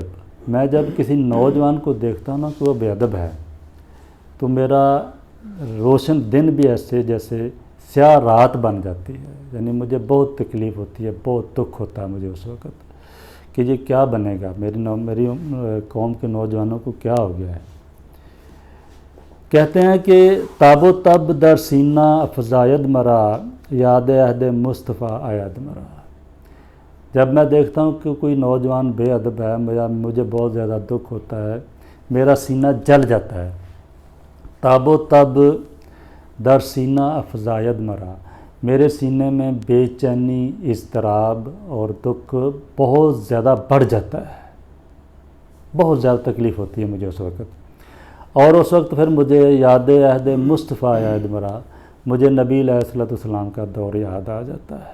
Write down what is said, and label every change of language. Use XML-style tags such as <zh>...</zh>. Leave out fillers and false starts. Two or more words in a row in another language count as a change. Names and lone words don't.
<ur>میں جب کسی نوجوان کو دیکھتا ہوں نا کہ وہ بے ادب ہے، تو میرا روشن دن بھی ایسے جیسے سیاہ رات بن جاتی ہے. یعنی مجھے بہت تکلیف ہوتی ہے، بہت دکھ ہوتا ہے مجھے اس وقت کہ یہ کیا بنے گا، میری قوم کے نوجوانوں کو کیا ہو گیا ہے. کہتے ہیں کہ</ur> <fa>تاب و تب در سینہ افزاید مرا، یاد عہد مصطفیٰ آید مرا.</fa> <ur>جب میں دیکھتا ہوں کہ کوئی نوجوان بے ادب ہے، مجھے بہت زیادہ دکھ ہوتا ہے، میرا سینہ جل جاتا ہے.</ur> <fa>تاب و تب در سینہ افزاید مرا،</fa> <ur>میرے سینے میں بے چینی، اضطراب اور دکھ بہت زیادہ بڑھ جاتا ہے. بہت زیادہ تکلیف ہوتی ہے مجھے اس وقت. اور اس وقت پھر مجھے</ur> <fa>یاد عہد مصطفیٰ یاد مرا،</fa> <ur>مجھے نبی</ur> <ar>علیہ الصلوۃ والسلام</ar> <ur>کا دور یاد آ جاتا ہے.</ur>